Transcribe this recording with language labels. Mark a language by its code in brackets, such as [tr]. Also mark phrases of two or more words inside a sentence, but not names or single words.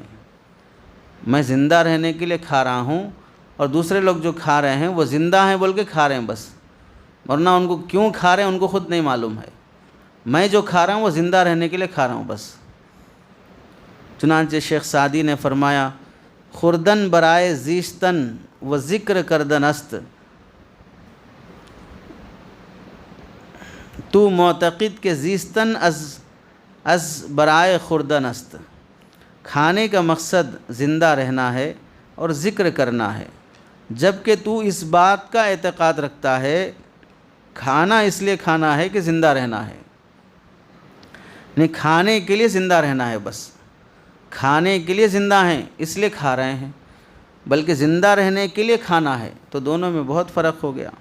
[ur] میں زندہ رہنے کے لیے کھا رہا ہوں، اور دوسرے لوگ جو کھا رہے ہیں وہ زندہ ہیں بول کے کھا رہے ہیں بس، ورنہ ان کو کیوں کھا رہے ہیں ان کو خود نہیں معلوم ہے۔ میں جو کھا رہا ہوں وہ زندہ رہنے کے لیے کھا رہا ہوں بس۔ چنانچہ شیخ سعدی نے فرمایا [fa] خوردن برائے زیستن و ذکر کردن است، تو معتقد کہ زیستن از برائے خوردن است، [ur] کھانے کا مقصد زندہ رہنا ہے اور ذکر کرنا ہے، جبکہ تو اس بات کا اعتقاد رکھتا ہے کھانا اس لیے کھانا ہے کہ زندہ رہنا ہے، نہیں کھانے کے لیے زندہ رہنا ہے بس، کھانے کے لیے زندہ ہیں اس لیے کھا رہے ہیں، بلکہ زندہ رہنے کے لیے کھانا ہے، تو دونوں میں بہت فرق ہو گیا۔